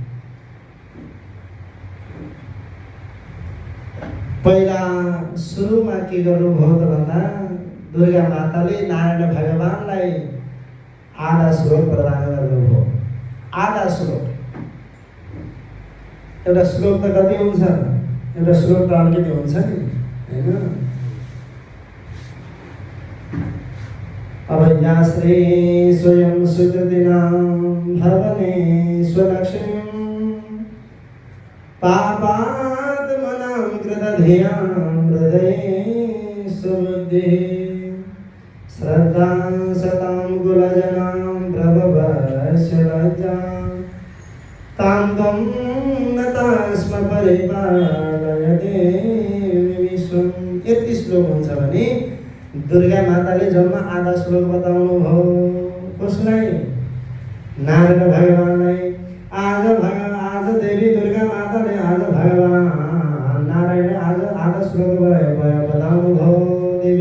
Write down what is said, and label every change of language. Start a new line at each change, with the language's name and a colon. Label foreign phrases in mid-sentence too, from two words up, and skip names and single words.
Nepali: पहिला सुरुमा के गर्नुभयो त भन्दा दुर्गा माताले नारायण भगवानलाई आधा श्लोक प्रदान गर्नुभयो। आधा श्लोक, एउटा श्लोक त कति हुन्छ, एउटा श्लोक त अलिकति हुन्छ नि हैन।
Sanskrit: अब या श्री स्वयं सुकृतिनां भवने स्वलक्ष्मीं पापात्मनां कृतधियां हृदये सुबुद्धिः श्रद्धां सतां कुलजनां प्रभवस्य लज्जां तां त्वं नता स्म परिपालयते विश्वं।
Nepali: यति श्लोक हुन्छ भने दुर्गा माताले जन्म आधा श्लोक बताउनु भयो। कसलाई? नारायण भगवानलाई। आज देवी दुर्गा माताले आज भगवान नारायण आज आधा श्लोक बताउनु भयो।